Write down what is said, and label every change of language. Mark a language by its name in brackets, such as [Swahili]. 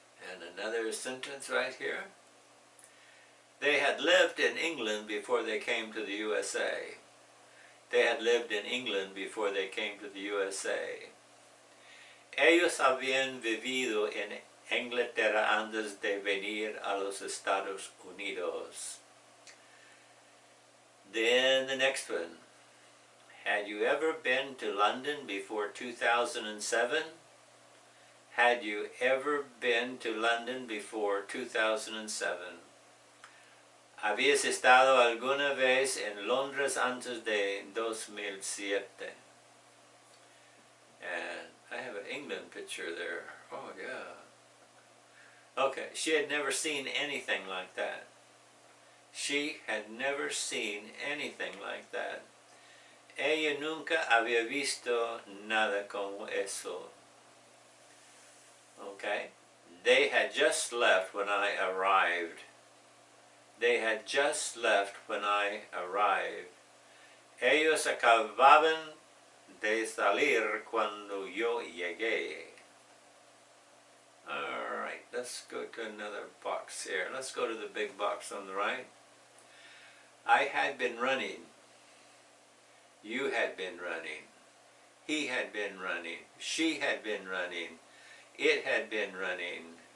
[English] And another sentence right here. They had lived in England before they came to the USA. They had lived in England before they came to the USA. [Spanish] Ellos habían vivido en Inglaterra antes de venir a los Estados Unidos. [English] Then the next one. Had you ever been to London before 2007? Had you ever been to London before 2007? [Spanish] ¿Habías estado alguna vez en Londres antes de 2007? [English] And I have an England picture there. Oh, yeah. Okay, she had never seen anything like that. She had never seen anything like that. [Spanish] Ella nunca había visto nada como eso. [English] Okay? They had just left when I arrived. They had just left when I arrived. [Spanish] Ellos acababan de salir cuando yo llegué. [English] Alright, let's go to another box here. Let's go to the big box on the right. I had been running. You had been running. He had been running. She had been running. It had been running.